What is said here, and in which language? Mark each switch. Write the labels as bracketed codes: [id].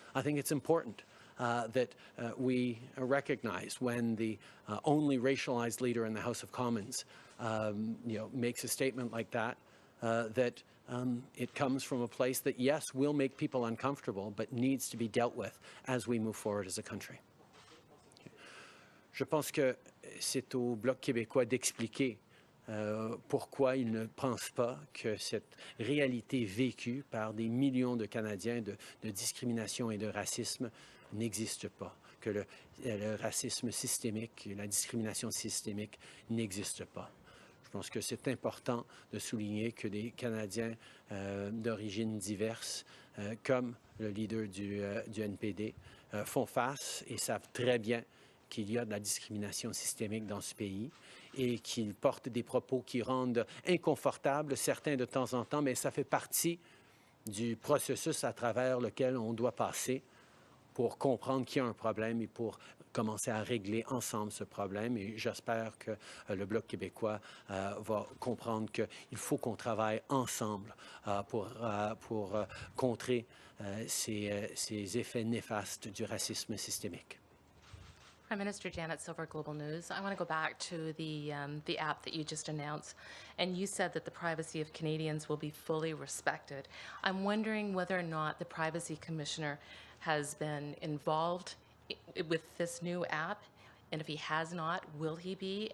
[en] I think it's important that we recognize when the only racialized leader in the House of Commons makes a statement like that, that it comes from a place that, yes, will make people uncomfortable, but needs to be dealt with as we move forward as a country. [fr] Je pense que c'est au Bloc québécois d'expliquer pourquoi ils ne pensent pas que cette réalité vécue par des millions de Canadiens de discrimination et de racisme n'existe pas, que le racisme systémique, la discrimination systémique n'existe pas. Je pense que c'est important de souligner que des Canadiens d'origine diverse, comme le leader du NPD, font face et savent très bien qu'il y a de la discrimination systémique dans ce pays et qu'ils portent des propos qui rendent inconfortables certains de temps en temps, mais ça fait partie du processus à travers lequel on doit passer pour comprendre qu'il y a un problème et pour commencer à régler ensemble ce problème. Et j'espère que le Bloc québécois va comprendre qu'il faut qu'on travaille ensemble pour contrer ces effets néfastes du racisme systémique. [en] Prime Minister Janet Silver, Global News. I want to go back to the app that you just announced, and you said that the privacy of Canadians will be fully respected. I'm wondering whether or not the Privacy Commissioner has been involved with this new app, and if he has not, will he be?